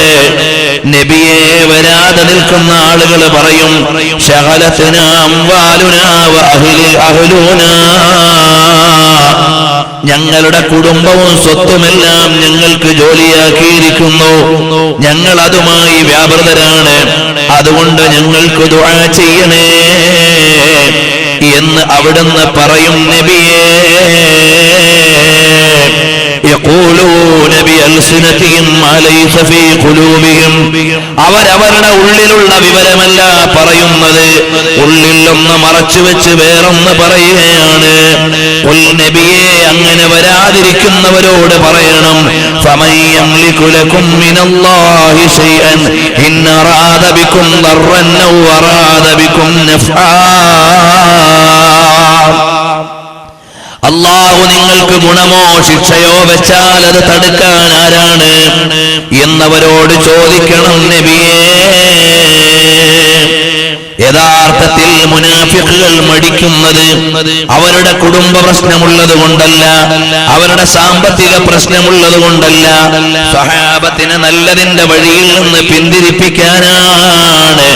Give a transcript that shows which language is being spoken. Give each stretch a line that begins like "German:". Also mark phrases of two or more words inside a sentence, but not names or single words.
Malayalam: നബിയെ, വരാതെ നിൽക്കുന്ന ആളുകൾ പറയും,
Arabic: شغلتنا أموالنا وأهلونا,
Malayalam: ഞങ്ങളുടെ കുടുംബവും സ്വത്തുമെല്ലാം ഞങ്ങൾക്ക് ജോലിയാക്കിയിരിക്കുന്നു, ഞങ്ങൾ അതുമായി വ്യാപൃതരാണ്, അതുകൊണ്ട് ഞങ്ങൾക്ക് ദുആ ചെയ്യണേ എന്ന് അവിടുന്ന് പറയും. നബിയേ,
Arabic: يقولون بألسنتهم ما ليس في قلوبهم,
Malayalam: അവരവരുടെ ഉള്ളിലുള്ള വിവരമല്ല പറയുന്നത്, ഉള്ളിലൊന്ന് മറച്ചു വെച്ച് വേറൊന്ന് പറയുകയാണ്. നബിയെ, അങ്ങനെ വരാതിരിക്കുന്നവരോട് പറയണം,
Arabic: فمن يملك لكم من الله شيئا إن أراد بكم ضرا أو أراد بكم نفعا.
Malayalam: അല്ലാഹു നിങ്ങൾക്ക് ഗുണമോ ശിക്ഷയോ വെച്ചാൽ അത് തടുക്കാൻ ആരാണ് എന്നവരോട് ചോദിക്കണം നബിയേ. യഥാർത്ഥത്തിൽ മുനാഫിഖുകൾ മടിക്കുന്നത് അവരുടെ കുടുംബ പ്രശ്നമുള്ളത് കൊണ്ടല്ല, അവരുടെ സാമ്പത്തിക പ്രശ്നമുള്ളത് കൊണ്ടല്ല, സ്വഹാബത്തിനെ നല്ലതിന്റെ വഴിയിൽ നിന്ന് പിന്തിരിപ്പിക്കാനാണ്.